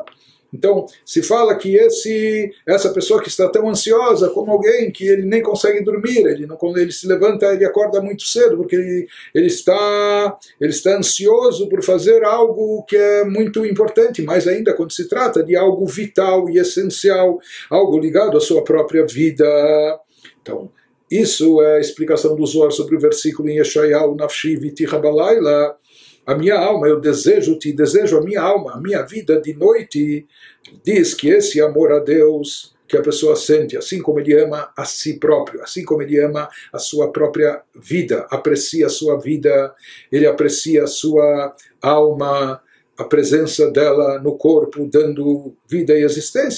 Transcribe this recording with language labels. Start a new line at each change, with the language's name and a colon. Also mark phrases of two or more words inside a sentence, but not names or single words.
Portuguese: Então, se fala que essa pessoa que está tão ansiosa como alguém que ele nem consegue dormir, quando ele se levanta, ele acorda muito cedo, porque ele está ansioso por fazer algo que é muito importante, mais ainda quando se trata de algo vital e essencial, algo ligado à sua própria vida. Então, isso é a explicação do Zohar sobre o versículo em Yeshayahu,
Hebrew: נפשי אויתיך בלילה.
Portuguese: A minha alma, eu desejo a minha alma, a minha vida de noite. Diz que esse amor a Deus que a pessoa sente, assim como ele ama a si próprio, assim como ele ama a sua própria vida, aprecia a sua vida, ele aprecia a sua alma, a presença dela no corpo, dando vida e existência.